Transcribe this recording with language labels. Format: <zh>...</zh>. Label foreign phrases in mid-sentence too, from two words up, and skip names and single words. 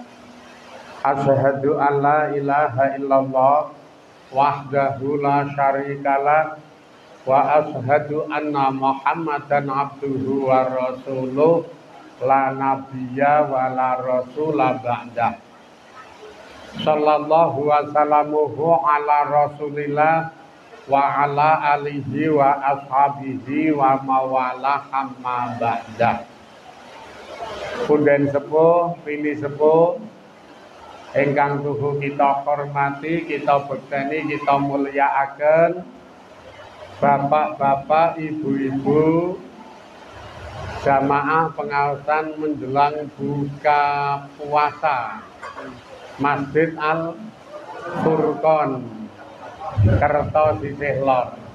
<ar>أشهد أن لا إله إلا الله وحده لا شريك له وأشهد أن محمدا عبده ورسوله لا نبي ولا رسول بعده. صلى الله وسلم على رسول الله وعلى آله وأصحابه ومن والاه أما بعده.</ar> <jv>Punden sepuh, pini sepuh ingkang tuhu kita hormati, kita bekteni, kita mulyakaken bapak-bapak, ibu-ibu, jamaah pengaosan menjelang buka puasa Masjid Al Furqon Kertosisih Lor.</jv>